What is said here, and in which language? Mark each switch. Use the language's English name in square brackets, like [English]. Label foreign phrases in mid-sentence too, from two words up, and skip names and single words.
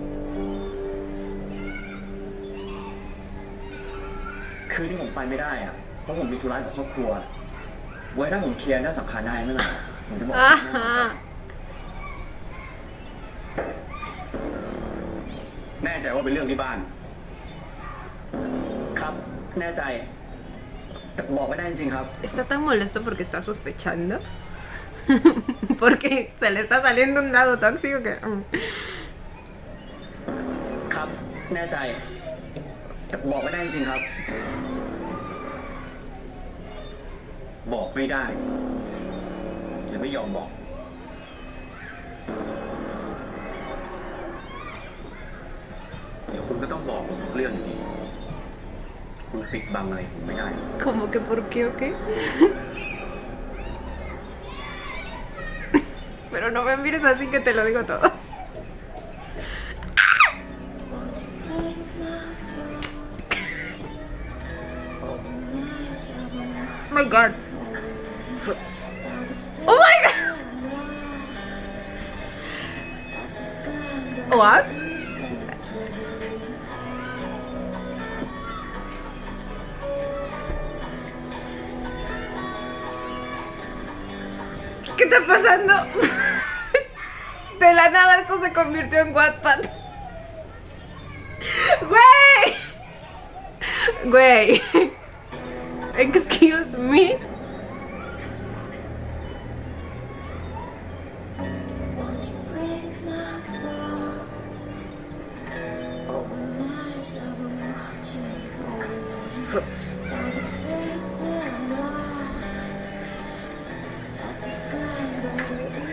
[Thai] คือที่ผมไปไม่ได้อะเพราะผมมีธุระกับครอบครัว ไว้ถ้าผมเคลียร์เรื่องสำคัญได้เมื่อไหร่ผมจะบอก [Spanish] Ajá. [Thai] แน่ใจว่าเป็นเรื่องที่บ้าน ครับ แน่ใจแต่บอกไม่ได้จริงๆครับ [Spanish] Está tan molesto porque está sospechando. Porque se le está saliendo un lado tóxico que... [Thai] ครับ แน่ใจแต่บอกไม่ได้จริงๆครับ บอกไม่ได้หรือไม่ยอมบอก เดี๋ยวคุณก็ต้องบอกเรื่องนี้ คุณปิดบังอะไรผมไม่ได้ [Spanish] ¿Cómo que por qué o qué? Pero no me mires así que te lo digo todo. [English] Oh my god. Oh my god. What? [Spanish] ¿Qué está pasando? De la nada esto se convirtió en Wattpad. ¡Güey! Güey. [English] Excuse me. Won't you break my fall? All the nights I've been watching over. I would take them all as if I were